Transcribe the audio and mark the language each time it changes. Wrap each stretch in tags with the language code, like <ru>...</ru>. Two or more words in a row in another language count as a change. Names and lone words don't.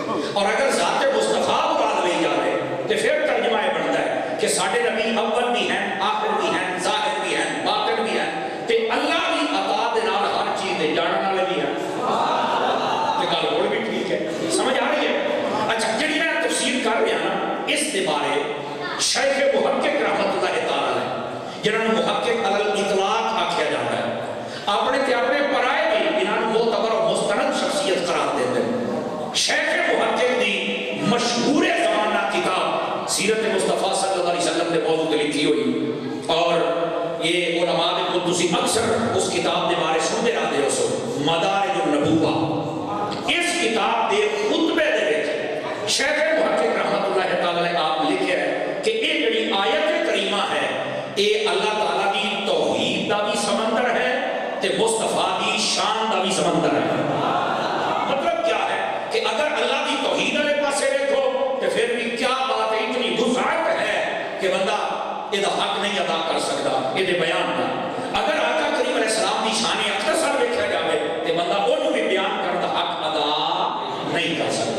<ur>اور اگر ذات مصطفیٰ مراد لئی جائے تو پھر ترجمہ یہ بنتا ہے کہ</ur> <pa>ساڈے نبی</pa> <ur>اول بھی ہیں, آخر بھی ہیں, ظاہر بھی ہیں, باطن بھی ہیں,</ur> <pa>تے اللہ بھی عطا دے نال ہر چیز دے جاننے والے بھی ہیں. یہ گل اور بھی ٹھیک ہے, سمجھ آ رہی ہے؟ اچھا جڑی میں تفسیر کر رہا نا,</pa> <ur>اس کے بارے شیخ محقق</ur> <ar>رحمۃ اللہ تعالی</ar> <ur>جنہوں نے محقق علی الاطلاق آکھیا جاتا ہے, اپنے تے اپنے پرائے بھی انہاں نوں معتبر و مستند شخصیت قرار دیتے ہیں.</ur> <pa>شیخ محقق دی مشہور زمانہ کتاب سیرت مصطفیٰ</pa> <ar>صلی اللہ علیہ وسلم</ar> <pa>کے موضوع تے لکھی ہوئی, اور یہ علماء کو تسی اکثر اس کتاب دے بارے سنتے رہتے ہو سو, مدارج النبوہ. اس کتاب دے خطبے دے وچ شیخ محقق</pa> <ar>رحمۃ اللہ تعالی</ar> <pa>آپ لکھے ہے کہ یہ جڑی آیت کریمہ ہے یہ اللہ تعالیٰ کی توحید دا بھی سمندر ہے تے مصطفیٰ دی شان دا بھی سمندر ہے.</pa> <ur>مطلب کیا ہے کہ اگر اللہ کی توحید والے پاسے دیکھو تو پھر بھی کیا بات ہے, اتنی وسعت ہے کہ بندہ یہ حق نہیں ادا کر سکتا یہ بیان کا. اگر آقا کریم</ur> <ar>علیہ السلام</ar> <ur>کی شان اختصار دیکھا جائے تو بندہ انہوں بھی بیان کرنے کا حق ادا نہیں کر سکتا.</ur>